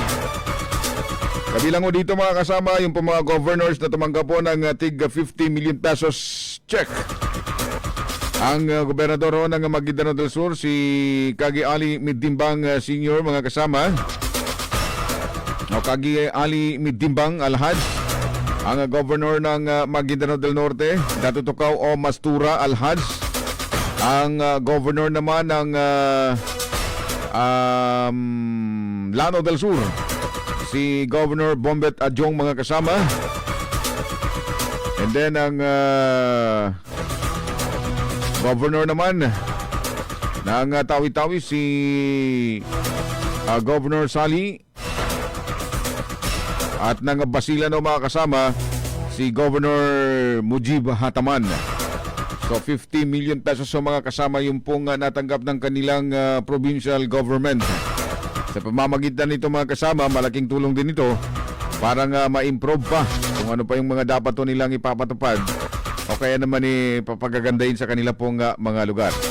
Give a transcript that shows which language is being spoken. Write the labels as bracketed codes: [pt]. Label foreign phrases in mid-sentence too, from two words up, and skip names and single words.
[tl] Kabilang dito mga kasama yung mga governors na tumanggap ng tig 50 million pesos check. Ang gobernador ng Maguindanao del Sur, si Kagi Ali Midimbang Sr. mga kasama, Kagi Ali Midimbang Alhaj. Ang governor ng Maguindanao del Norte, Dato Tukaw o Mastura Alhaj. Ang governor naman ng Lanao del Sur, si Governor Bombet Adjong mga kasama. And then ang governor naman ng Tawi-Tawi, si Governor Sali. At ng Basilan mga kasama, si Governor Mujib Hataman. So 50 million pesos mga kasama yung pong natanggap ng kanilang provincial government. Sa pamamagitan nito mga kasama, malaking tulong din ito para ma-improve pa kung ano pa yung mga dapat nilang ipapatupad o kaya naman papagagandahin sa kanila pong mga lugar.